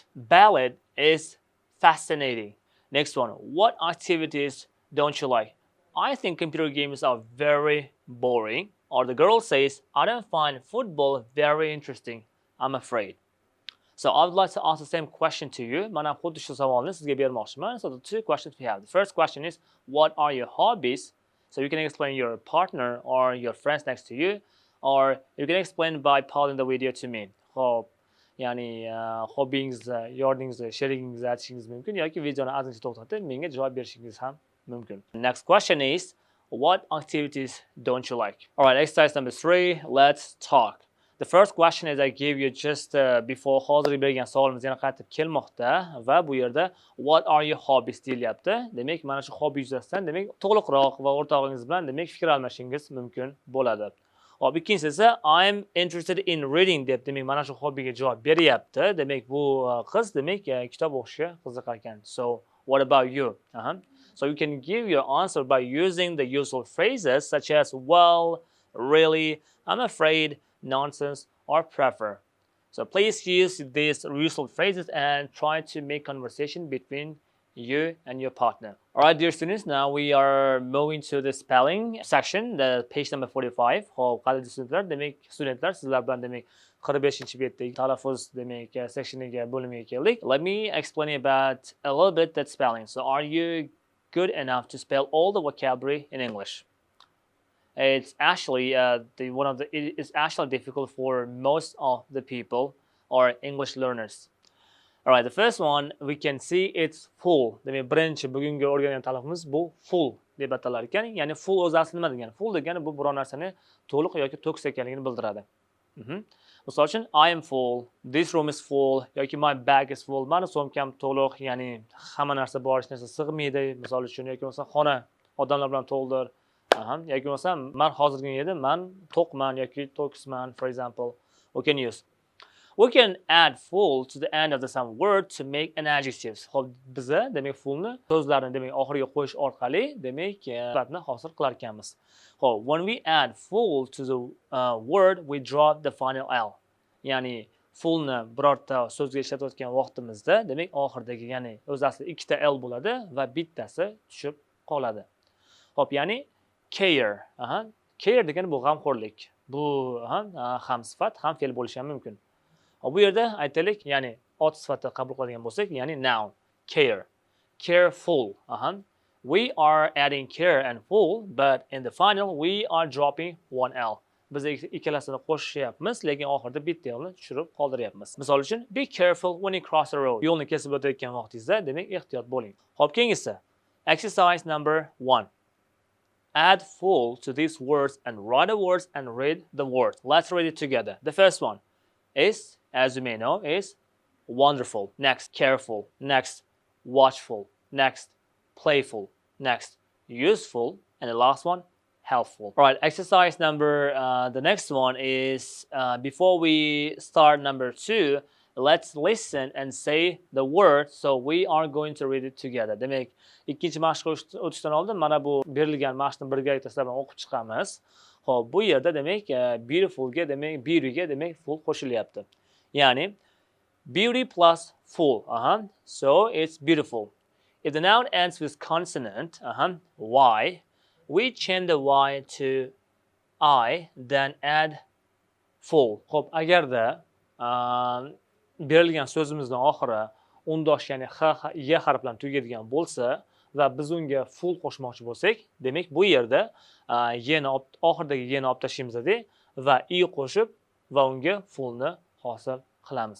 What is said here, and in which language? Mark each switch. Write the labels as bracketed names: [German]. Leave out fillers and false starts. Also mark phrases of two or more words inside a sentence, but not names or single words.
[English] Ballet is fascinating. Next one. What activities don't you like? I think computer games are very boring. Or the girl says, I don't find football very interesting. I'm afraid. So I would like to ask the same question to you. [Uzbek] Mana xuddi shu savolni sizga bermoqchiman. [English] So the two questions we have. The first question is, what are your hobbies? So you can explain your partner or your friends next to you, or you can explain by pausing the video to me. [Uzbek] Xo'p, ya'ni hobbingizni, yordingizni, sherigingizni aytishingiz mumkin yoki videoni ozgincha to'xtatib menga javob berishingiz ham mumkin. [English] Next question is, what activities don't you like? All right, exercise number 3. Let's talk. The first question is I gave you just before [Uzbek] hozir bergan savolimiz yana qaytib kelmoqda va bu yerda [English] what are your hobbies deyilyapti. [Uzbek] Demak, mana shu hobby yuzasidan demak to'liqroq va o'rtog'ingiz bilan demak fikr almashishingiz mumkin bo'ladi. Hop, ikkinchisi esa [English] I'm interested in reading [Uzbek] deb demak mana shu hobbiga javob beryapti. Demak bu qiz demak kitob o'qishga qiziqar ekan. [English] So what about you? So you can give your answer by using the usual phrases such as well, really, I'm afraid, nonsense, or prefer. So please use these useful phrases and try to make conversation between you and your partner. All right, dear students, now we are moving to the spelling section, the page number 45. [Uzbek] Hop, qadrli studentlar, sizlar bilan demak 45-betdagi talaffuz demak sectioniga bo'limiga keldik. [English] Let me explain about a little bit that spelling. So are you good enough to spell all the vocabulary in English? it's actually it's actually difficult for most of the people or English learners. All right, the first one we can see it's full. [Uzbek] Demak, birinchi bugungi o'rgangan talabimiz bu full deb atalar ekan. Ya'ni full o'zi asli nima degani? Full degani bu biror narsani to'liq yoki to'kis ekanligini bildiradi. Misol uchun [English] I am full, this room is full yoki my bag is full. [Uzbek] Mani so'mkam to'liq, ya'ni hamma narsa bor, hech narsa sig'maydi. Misol uchun yoki bo'lmasa xona odamlar bilan to'ldir. Yoki bo'lmasa men hozirgi yedim, men to'qman yoki to'kisman, [English] for example. We can use. We can add full to the end of the some word to make an adjectives. [Uzbek] Xo'p, biza demak fullni so'zlarni demak oxiriga qo'yish orqali demak sifatni hosil qilar ekanmiz. Xo'p, [English] when we add full to the word, we drop the final L. [Uzbek] Ya'ni fullni birorta so'zga ishlatayotgan vaqtimizda demak oxiridagi, ya'ni o'zi aslida ikkita L bo'ladi va bittasi tushib qoladi. Xo'p, ya'ni care. Care degani bu g'amxo'rlik. Bu ham sifat, ham fe'l bo'lishi ham mumkin. Bu yerda aytaylik, ya'ni ot sifatida qabul qiladigan bo'lsak, ya'ni noun, care. [English] Careful. We are adding care and full, but in the final we are dropping one L. [Uzbek] Biz ikkalasini qo'shishyapmiz, lekin oxirida bitta Lni tushirib qoldiryapmiz. Misol uchun, [English] be careful when you cross the road. [Uzbek] Yo'lni kesib o'tayotgan vaqtingizda, demak ehtiyot bo'ling. Xo'p, keyingisi. [English] Exercise number 1. Add full to these words and write the words and read the words. Let's read it together. The first one is, as you may know, is wonderful. Next, careful. Next, watchful. Next, playful. Next, useful. And the last one, helpful. All right, exercise number, the next one is, before we start number 2, let's listen and say the word, so we are going to read it together. [Uzbek] Demak, ikkinchi mashqqa o'tishdan oldin mana bu berilgan mashqni birgalikda sizlar bilan o'qib chiqamiz. Xo'p, bu yerda demak beautifulga demak beautyga demak full qo'shilyapti. [English] Ya'ni beauty plus full. So it's beautiful. If the noun ends with consonant, y, we change the y to I, then add full. [Uzbek] Xo'p, agarda berilgan so'zimizning oxiri undosh, ya'ni y harfi bilan tugaydigan bo'lsa va biz unga full qo'shmoqchi bo'lsak, demak bu yerda oxiridagi y ni olib tashlaymiz va i qo'shib va unga fullni hosil qilamiz.